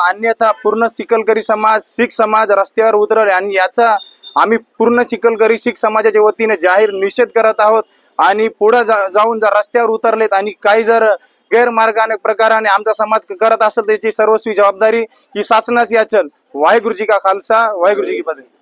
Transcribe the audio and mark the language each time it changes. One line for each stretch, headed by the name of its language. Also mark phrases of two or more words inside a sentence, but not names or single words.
Marathi: अन्यथा पूर्ण शिकलकरी समाज शीख समाज रस्त्यावर उतरले आणि याचा आम्ही पूर्ण शिकलकरी शीख समाजाच्या वतीने जाहीर निषेध करत आहोत आणि पुढे जाऊन जर रस्त्यावर उतरलेत आणि काही जर गैरमार्गाने प्रकाराने आमचा समाज करत असेल त्याची सर्वस्वी जबाबदारी ही शासनाची असेल।
Punjabi: ਵਾਹਿਗੁਰੂ ਜੀ ਕਾ ਖ਼ਾਲਸਾ, ਵਾਹਿਗੁਰੂ ਜੀ ਕੀ ਫ਼ਤਿਹ।